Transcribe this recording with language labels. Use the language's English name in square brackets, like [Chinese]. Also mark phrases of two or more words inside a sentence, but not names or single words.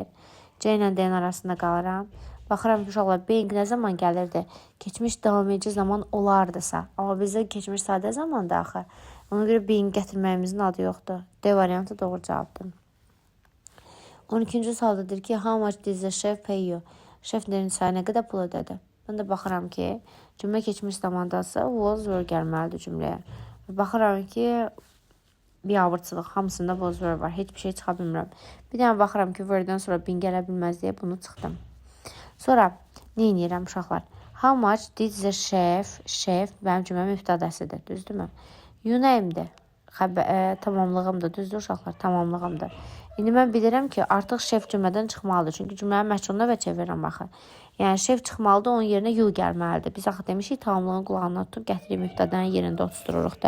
[Azerbaijani] C ilə D arasında qalıram. Baxıram ki, uşaqlar, being nə zaman gəlirdi? Keçmiş davam edici zaman olardısa. Amma bizdə keçmiş sadə zamanda axı. Ona görə being gətirməyimizin adı yoxdur. D variantı doğru cavabdır. 12-ci sualdadır ki, [English] how much did the chef pay you? [Azerbaijani] Şef nə qədər pul ödədi? Mən də baxıram ki, cümlə keçmiş zamandasa [English] was were [Azerbaijani] gəlməlidir cümləyə. Baxıram ki, biabırçılıq, hamısında [English] was were [Azerbaijani] var. Heç bir şey çıxa bilmirəm. Bir dənə baxıram ki, were-dən sonra bin gələ bilməz deyə bunu çıxdım. Sonra nə edirəm uşaqlar? [English] How much did the chef? [Azerbaijani] Chef mənim cümləmin mübtədəsidir, düzdürmü? You nəyimdir? Tamamlığımdır, düzdür uşaqlar? Tamamlığımdır. İndi mən bilirəm ki, artıq şef cümlədən çıxmalıdır. Çünki cümlənin məşğuluna və çevirirəm axı. Yəni şef çıxmalıdır, onun yerinə you gəlməlidir. Biz axı demişik, tamamlığın qulağına tutub gətirib mübtədanın yerində otustururuq da.